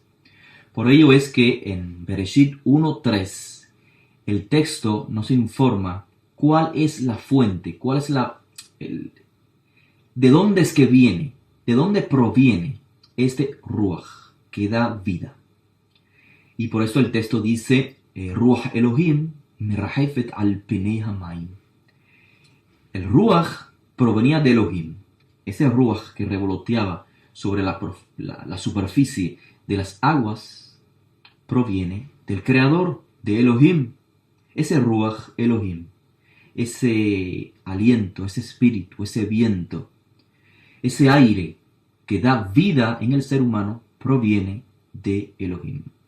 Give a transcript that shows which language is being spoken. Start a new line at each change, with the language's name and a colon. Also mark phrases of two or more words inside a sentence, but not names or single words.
Spanish: Por ello es que en Bereshit 1.3 el texto nos informa cuál es la fuente, de dónde es que viene, de dónde proviene este Ruach que da vida. Y por eso el texto dice,
Hebrew: רוח אלהים מרחפת על פני המים.
Spanish: El Ruach provenía de Elohim. Ese Ruach que revoloteaba sobre la superficie de las aguas proviene del Creador, de Elohim. Ese
Hebrew: רוח אלהים,
Spanish: ese aliento, ese espíritu, ese viento, ese aire que da vida en el ser humano proviene de Elohim.